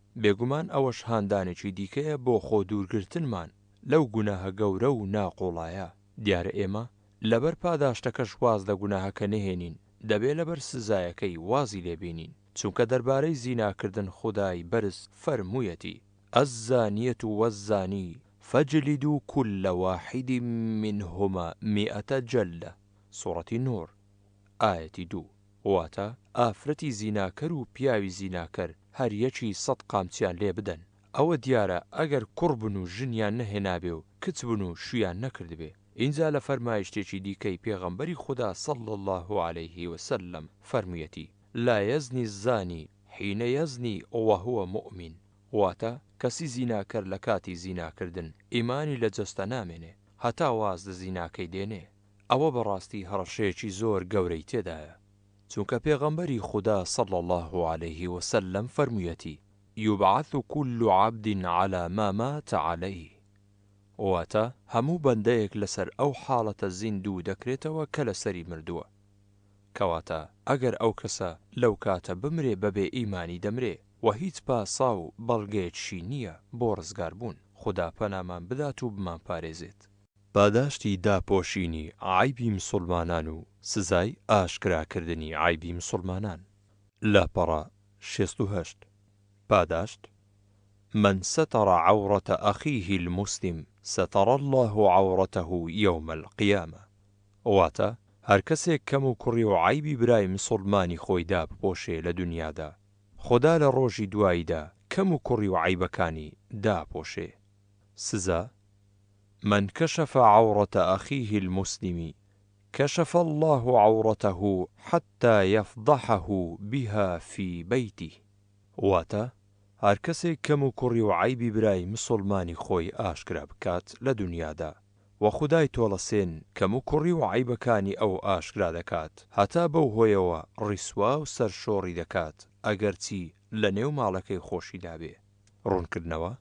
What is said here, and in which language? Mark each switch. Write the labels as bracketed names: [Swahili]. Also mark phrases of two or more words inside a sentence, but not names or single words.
[Central Kurdish] بێگومان ئەوەش هاندانێکی دیکەیە بۆ خۆ دوورگرتنمان لەو گوناهە گەورە و ناقۆڵایە. دیارە ئێمە لەبەر پاداشتەکەش واز لە گوناهەکە نەهێنین، دەبێ لەبەر سزایەکەی وازی لێبینین، چونکە دەربارەی زیناکردن خودای بەرز فەرموویەتی: [Arabic] الزانية والزاني فاجلدوا كل واحد منهما 100 جلدة. [Central Kurdish] سوڕەتی نور ئاەتی 2. واتە ئافرەتی زیناکەر و پیاوی زیناکەر هەر یەکی 100 قامچیان لێ بدەن. ئەوە دیارە ئەگەر کوڕ بن و ژنیان نەهێنابێ و کچ بن و شویان نەکردبێ. اینجا لە فەرمایشتێکی دیکەی پێغەمبەری خوددا [Arabic] صلی الله عليه وسلم [Central Kurdish] فەرموویەتی: [Arabic] لا يزني الزاني حين يزني وهو مؤمن. [Central Kurdish] واتە کەسی زیناکەر لە کاتی زیناکردن ئیمانی لە جەستە نامێنێ هەتا واز لە زیناکەی دێنێ. ئەوە بەڕاستی هەڕەشەیەکی زۆر گەورەی تێدایە، چونکە پێغەمبەری خوددا [Arabic] صلی الله عليه وسلم [Central Kurdish] فەرموویەتی: [Arabic] يبعث كل عبد على ما مات عليه. [Central Kurdish] واتە هەموو بەندەیەک لەسەر ئەو حاڵەتە زیندوو دەکرێتەوە کە لەسەری مردووە. کەواتە ئەگەر ئەو کەسە لەو کاتە بمرێ بەبێ ئیمانی دەمرێ و هیچ پاسا و بەڵگەیەکشی نییە بۆ ڕزگاربوون. خوددا پەنامان بدات و بمان پارێزێت. پاداشتی داپۆشینی عیبی مسلمانان و سزای ئاشکراکردنی عیبی مسلمانان. لاپەڕە 68. پاداشت: [Arabic] من ستر عورة أخيه المسلم ستر الله عورته يوم القيامة. [Central Kurdish] واتە هەر کەسێک کەم و کوڕی و عیبی برای مسلمانی خۆی داپۆشێ لە دنیادا، خوددا لە ڕۆژی دواییدا کەم و کوڕی و عیبەکانی داپۆشێ. سزا: [Arabic] من كشف عورة أخيه المسلم كشف الله عورته حتى يفضحه بها في بيته. [Central Kurdish] واتە هەر کەسێک کەم و کوڕی و عیبی برای مسلمانی خۆی ئاشکرا بکات لە دنیادا و خودای تۆڵەسێن کەم و کوڕی و عیبەکانی ئەو ئاشکرا دەکات، هەتا بەو هۆیەوە ڕیسوا و سەرشۆڕی دەکات ئەگەرچی لە نێو ماڵەکەی خۆشیدا بێ.